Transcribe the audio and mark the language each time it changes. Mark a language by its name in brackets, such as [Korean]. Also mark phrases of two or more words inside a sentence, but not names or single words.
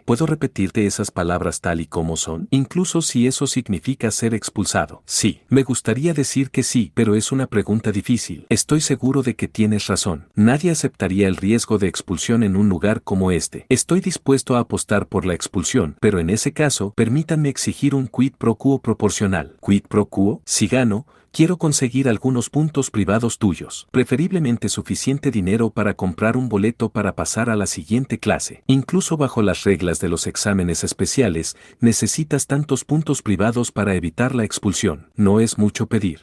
[Spanish] ¿Puedo repetirte esas palabras tal y como son? Incluso si eso significa ser expulsado. Sí. Me gustaría decir que sí, pero es una pregunta difícil. Estoy seguro de que tienes razón. Nadie aceptaría el riesgo de expulsión en un lugar como este. Estoy dispuesto a apostar por la expulsión, pero en ese caso, permítanme exigir un [Latin] quid pro quo [Spanish] proporcional. [Latin] ¿Quid pro quo? [Spanish] Si gano, quiero conseguir algunos puntos privados tuyos, preferiblemente suficiente dinero para comprar un boleto para pasar a la siguiente clase. Incluso bajo las reglas de los exámenes especiales, necesitas tantos puntos privados para evitar la expulsión. No es mucho pedir.